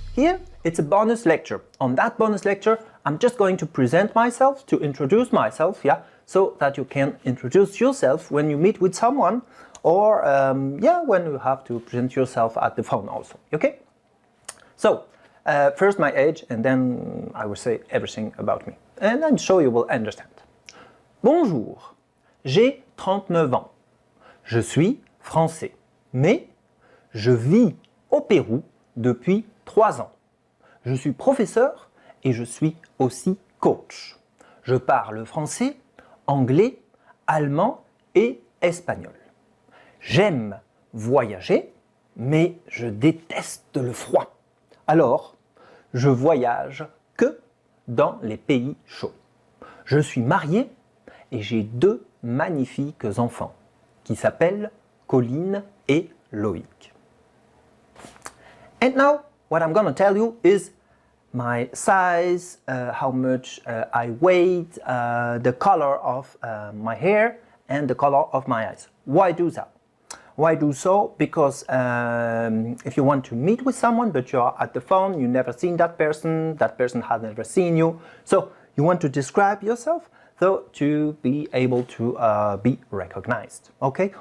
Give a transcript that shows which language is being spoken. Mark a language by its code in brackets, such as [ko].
[en] Here it's a bonus lecture. On that bonus lecture, I'm just going to present myself, to introduce myself, yeah, so that you can introduce yourself when you meet with someone or, when you have to present yourself at the phone also, okay? So, first my age and then I will say everything about me. And I'm sure you will understand. [fr] Bonjour, j'ai 39 ans. Je suis français, mais je vis au Pérou depuis 3 ans. Je suis professeur et je suis aussi coach. Je parle français, anglais, allemand et espagnol. J'aime voyager, mais je déteste le froid. Alors, je voyage que dans les pays chauds. Je suis marié et j'ai 2 magnifiques enfants qui s'appellent Colline et Loïc. [en] And now, what I'm going to tell you is my size, how much I weigh, the color of my hair and the color of my eyes. Why do that? Why do so? Because if you want to meet with someone but you are at the phone, you've never seen that person has never seen you, so you want to describe yourself so to be able to be recognized, okay?